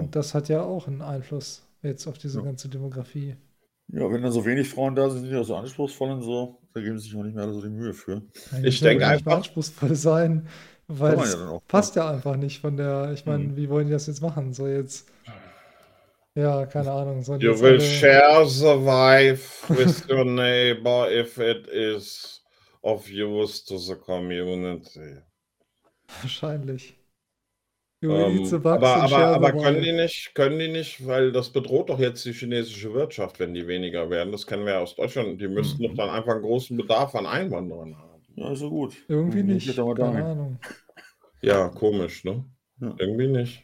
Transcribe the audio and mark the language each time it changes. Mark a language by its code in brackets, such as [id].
[de] Und das hat ja auch einen Einfluss jetzt auf diese ganze Demografie. Ja, wenn da so wenig Frauen da sind, sind die auch so anspruchsvoll und so, da geben sie sich auch nicht mehr alle so die Mühe für. Ich denke einfach... nicht anspruchsvoll sein, weil es ja passt ja einfach nicht von der... Ich meine, wie wollen die das jetzt machen? So jetzt... Ja, keine Ahnung. [en] So you will share the wife with your neighbor if it is of use to the community. [de] Wahrscheinlich. Aber können die nicht, weil das bedroht doch jetzt die chinesische Wirtschaft, wenn die weniger werden. Das kennen wir ja aus Deutschland. Die müssten doch dann einfach einen großen Bedarf an Einwanderern haben. Ja, ist so gut. Irgendwie nicht. Keine Ahnung. Ja, komisch, ne? Ja. Irgendwie nicht.